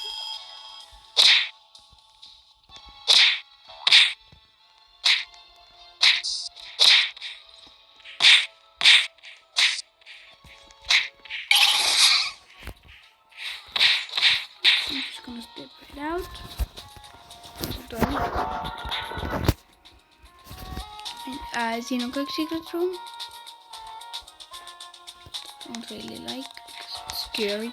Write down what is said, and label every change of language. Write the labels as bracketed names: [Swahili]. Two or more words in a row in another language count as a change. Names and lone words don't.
[English] I'm just gonna step right out. [Estonian] And siin on kõik [English] secret room. Don't really like because it's scary.